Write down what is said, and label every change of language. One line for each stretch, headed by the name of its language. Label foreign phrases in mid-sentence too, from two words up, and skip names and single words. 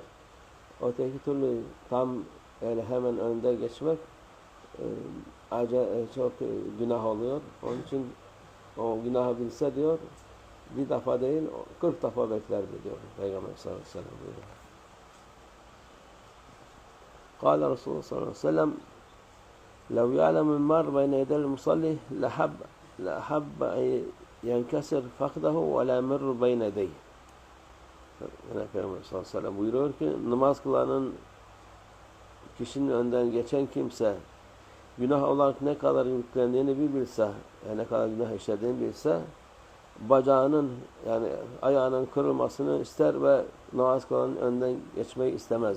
Turkish: Öteki türlü tam yani hemen önde geçmek çok günah oluyor. Onun için o günahı bilse diyor bir defa değil 40 defa beklerdi diyor Peygamber
Arabic: صلى الله عليه وسلم
Turkish: buyuruyor.
Arabic: قال رسول الله صلى الله عليه وسلم لو يعلم المار بين يدي المصلي لحب لأحب أن ينكسر فخذه ولا يمر بين يديه.
Turkish: Yani Peygamber
Arabic: صلى الله عليه وسلم
Turkish: buyuruyor ki namaz kılanın kişinin önden geçen kimse günah olarak ne kadar yüklendiğini bir bilse, yani ne kadar günah işlediğini bilse bacağının yani ayağının kırılmasını ister ve namaz kılanın önden geçmeyi istemezdi.